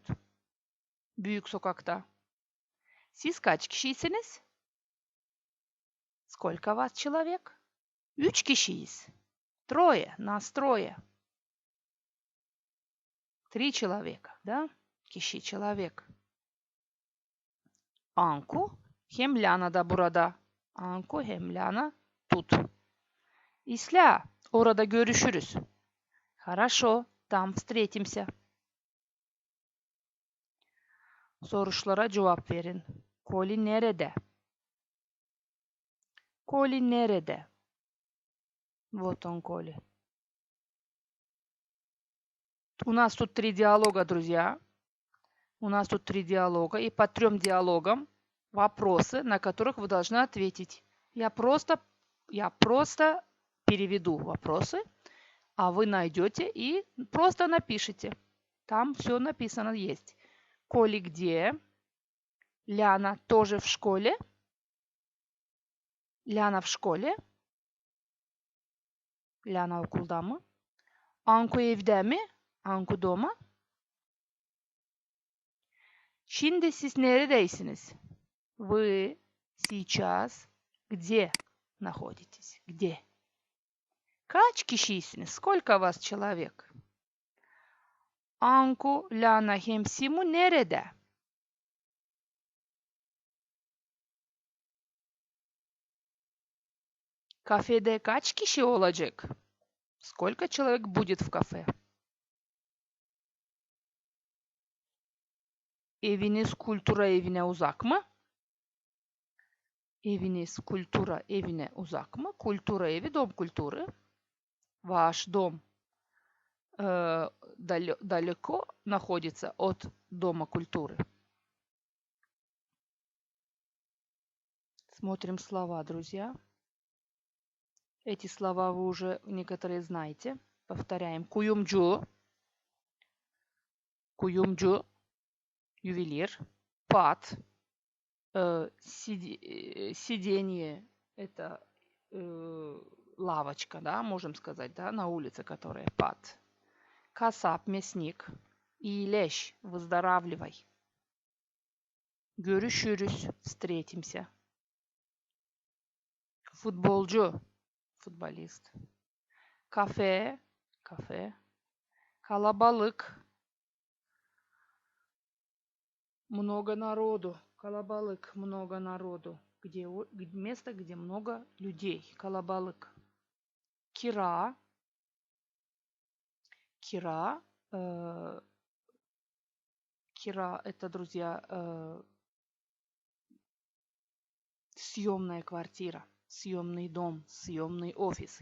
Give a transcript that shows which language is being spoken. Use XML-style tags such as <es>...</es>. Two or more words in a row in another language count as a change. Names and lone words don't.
<gag>Büyük Sokak'ta. Siz kaç kişisiniz?</gag> <ru>Сколько вас человек?</ru> <gag>Üç kişiyiz.</gag> <ru>Трое, нас трое. Три человека, да?</ru> <gag>Kişi, человек. Anku hem Lana da burada. Anku hem Lana тут. İsla, orada görüşürüz.</gag> <ru>Хорошо, там встретимся.</ru> <gag>Soruşlara cevap verin. Koli nerede? Коли nerede?</gag> <ru>Вот он, Коли. У нас тут 3 диалога, друзья. У нас тут 3 диалога. И по 3 диалогам вопросы, на которых вы должны ответить. Я просто переведу вопросы, а вы найдете и просто напишите. Там все написано есть. Коли где? Ляна тоже в школе? Ляна в школе?</ru> <gag>Ляна okulda mı? Anku evde mi?</gag> <ru>Anku дома?</ru> <gag>Şimdi siz neredeysiniz?</gag> <ru>Вы сейчас где находитесь? Где?</ru> <gag>Kaç kişisiniz?</gag> <ru>Сколько вас человек?</ru> <gag>Anku, Lana hem Simu nerede? Kafede kaç kişi olacak? Сколько человек будет в кафе? Eviniz kultura evine uzak mı? Eviniz kultura evine uzak mı? Kultura evi,</gag> <ru>дом культуры. Ваш дом далеко находится от Дома культуры. Смотрим слова, друзья. Эти слова вы уже некоторые знаете.</ru> <gag>Повторяем. Кuyumcu. Kuyumcu.</gag> <ru>Ювелир. Пат. Сиденье. Это лавочка, да, можем сказать, да, на улице, которая пат. Kasap, мясник. İyileş, выздоравливай. Görüşürüz, встретимся.</ru> <gag>Futbolcu, futbolist. Kafe, kafe. Kalabalık.</gag> <ru>Много народу. Калабалык, много народу. Место, где много людей. Калабалык. Кира. Кира. Кира это, друзья, съемная квартира, съемный дом, съемный офис.</ru>